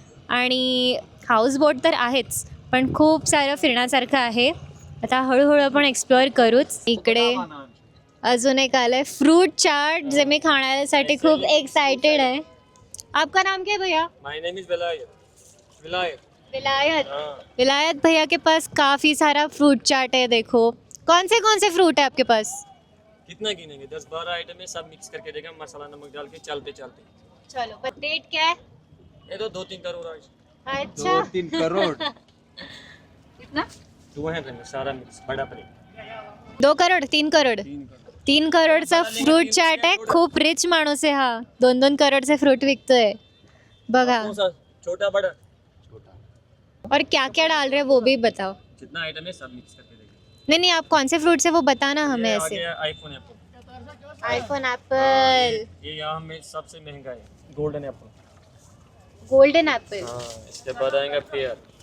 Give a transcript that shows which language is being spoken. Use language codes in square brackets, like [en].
[mr] आणि हाऊसबोट तर आहेच, पण खूप सारं फिरण्यासारखं आहे. आता हळूहळू आपण एक्सप्लोअर करूच. इकडे अजून एक आलं आहे फ्रूट चाट, जे मी खाण्यासाठी खूप एक्साइटेड आहे. [hi] आपका नाम क्या है भैया? [en] My name is Vilayat. [hi] विलायत. विलायत भैया के पास काफ़ी सारा फ्रूट चाट है. देखो, कौन से फ्रूट है आपके पास? कितना गिनेंगे? 10-12 आइटम है, सब मिक्स करके देगा, मसाला नमक डाल के चलते चलते. चलो, बट रेट क्या है? ये तो 2-3 करोड़ है. अच्छा, 3 करोड़. कितना? 200 में सारा मिक्स, बड़ा प्लेट. [mr] 2 करोड़ 3 करोड़ 3 करोड़चा फ्रूट चाट आहे. खूप रिच माणूस आहे हा, 2-2 करोड़चे फ्रूट विकतोय बघा. [hi] कौन सा? छोटा बड़ा? और क्या क्या डाल रहे हैं वो भी बताओ. जितना आइटम है सब मिक्स करके देगा. नहीं, आप कौन से फ्रूट्स है वो बताना हमें ये ऐसे. आ गया आईफोन एप्पल. आईफोन एप्पल, ये यहाँ में सबसे महंगा है, गोल्डन एप्पल. Golden Apple. हाँ, इसके बाद आएगा पेयर.